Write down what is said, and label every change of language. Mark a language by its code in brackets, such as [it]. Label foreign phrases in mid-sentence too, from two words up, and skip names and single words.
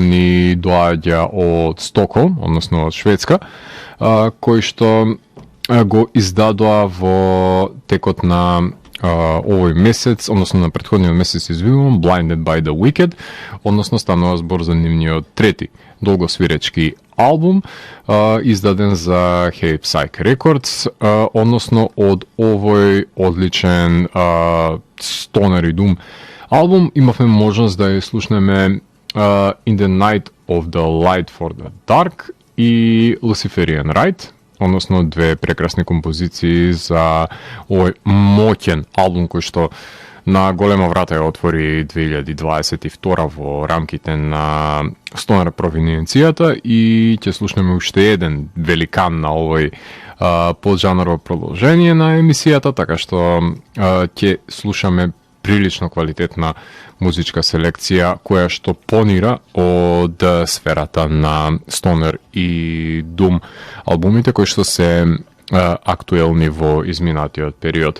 [mk] ни доаѓа од Стокхолм, односно од Шведска, кој што го издадоа во текот на овој месец, односно на претходниот месец, извинувам, Blinded by the Wicked, односно станува збор за нивниот трети долгосвиречки албум, издаден за Hey Psych Records, односно од овој одличен стонер и дум албум имавме можност да ја слушнеме In the Night of the Light for the Dark и Luciferian Rite, односно две прекрасни композиции за овој моќен албум кој што на голема врата ја отвори 2022 во рамките на стонер провиненцијата и ќе слушнеме уште еден великан на овој поджанрово продолжение на емисијата, така што ќе слушаме прилично квалитетна музичка селекција која што понира од сферата на стонер и дум албумите кои што се актуелни во изминатиот период.